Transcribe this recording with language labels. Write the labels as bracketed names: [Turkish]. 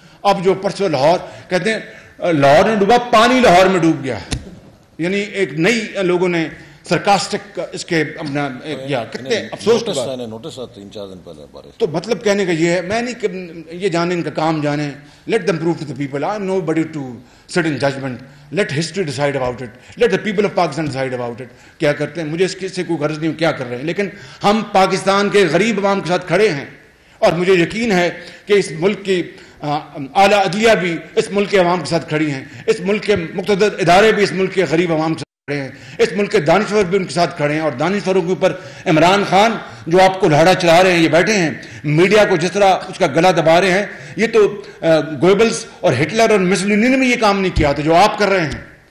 [Urdu] اب جو پرسوں لاہور کہتے ہیں لاہور نے ڈوبا، پانی لاہور میں ڈوب گیا. یعنی ایک نئی لوگوں نے سرکاسٹک اس کے اپنا کتنے افسوس نوٹس 3-4 دن پہلے. تو مطلب کہنے کا یہ ہے، میں نہیں یہ جانے ان کا کام جانے، [English] Let them prove to the people. I am nobody to sit in judgment. Let history decide about it. Let the people of Pakistan decide about it. [Urdu] کیا کرتے ہیں مجھے اس سے کوئی غرض نہیں کیا کر رہے ہیں، لیکن ہم پاکستان کے غریب عوام کے ساتھ کھڑے ہیں. اور مجھے یقین ہے کہ اس ملک کی اعلیٰ عدلیہ بھی اس ملک کے عوام کے ساتھ کھڑی ہیں، اس ملک کے مقتدر ادارے بھی اس ملک کے غریب عوام کے ساتھ کھڑے ہیں، اس ملک کے دانشور بھی ان کے ساتھ کھڑے ہیں. اور دانشوروں کے اوپر عمران خان جو آپ کو لہڑا چلا رہے ہیں، یہ بیٹھے ہیں میڈیا کو جس طرح اس کا گلا دبا رہے ہیں، یہ تو گوئبلز اور ہٹلر اور مسولینی نے بھی یہ کام نہیں کیا تھا جو آپ کر رہے ہیں.